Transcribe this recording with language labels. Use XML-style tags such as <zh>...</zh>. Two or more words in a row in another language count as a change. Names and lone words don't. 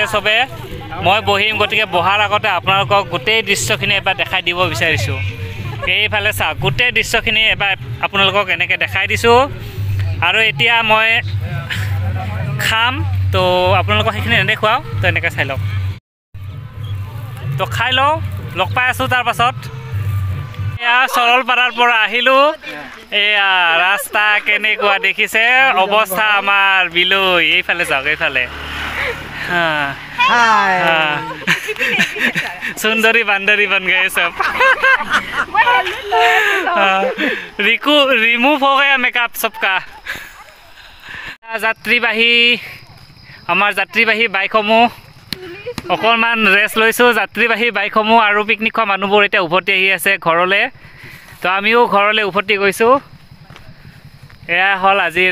<as>চবে মই বহিম গতিকে বহাৰ আগতে আপোনালোকক গোটেই দৃশ্যখিনি এবাৰ দেখাই দিব বিচাৰিছোঁ এইফালে চাওক গোটেই দৃশ্যখিনি এবাৰ আপোনালোকক এনেকৈ দেখাই দিছোঁ আৰু এতিয়া মই খাম তো আপোনালোকক সেইখিনি নেদেখুৱাওঁ তো এনেকৈ চাই লওক তো খাই লওঁ লগ পাই আছোঁ তাৰ পাছত এয়া সৰলপাৰাৰ পৰা আহিলোঁ এয়া ৰাস্তা কেনেকুৱা দেখিছে অৱস্থা আমাৰ বিলৈ এইফালে যাওক এইফালে</as> <hi>सुंदरी बांदरी बन गए सब रिमूव हो गया मेकअप सबका</hi> <as>যাত্ৰীবাহী আমাৰ যাত্ৰীবাহী বাইকসমূহ অকণমান ৰেষ্ট লৈছোঁ যাত্ৰীবাহী বাইকসমূহ আৰু পিকনিক খোৱা মানুহবোৰ এতিয়া উভতি আহি আছে ঘৰলৈ তো আমিও ঘৰলৈ উভতি গৈছোঁ এয়া হ'ল আজিৰ</as>